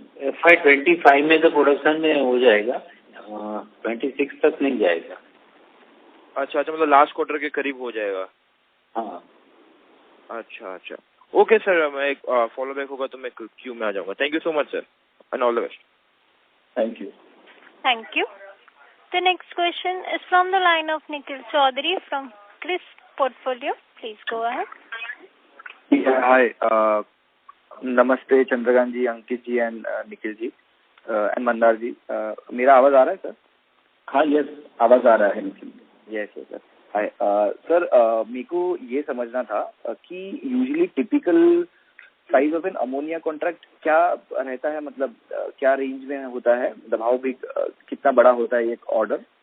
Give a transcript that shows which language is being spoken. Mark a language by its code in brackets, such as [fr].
[hi] FY25 में तो production में हो जाएगा, 26 तक नहीं जाएगा। अच्छा, मतलब लास्ट क्वार्टर के करीब हो जाएगा। हाँ, अच्छा, ओके सर, मैं एक फॉलो बैक होगा तो मैं क्यू में आ जाऊंगा। [en] Thank you so much sir, and all the best. Thank you. The next question is from the line of Nikhil Chaudhary from Chris Portfolio. Please go ahead. [hi] हाय, नमस्ते चंद्रकांत जी, अंकित जी and Nikhil ji and Mandar जी। मेरा आवाज आ रहा है सर? हाँ, yes, आवाज आ रहा है Nikhil. [en] Yes sir. [hi] Hi sir, मेरे को ये समझना था कि [en] usually typical size of an ammonia contract [hi] क्या रहता है, मतलब क्या रेंज में होता है, मतलब [en] how big, [hi] कितना बड़ा होता है एक ऑर्डर?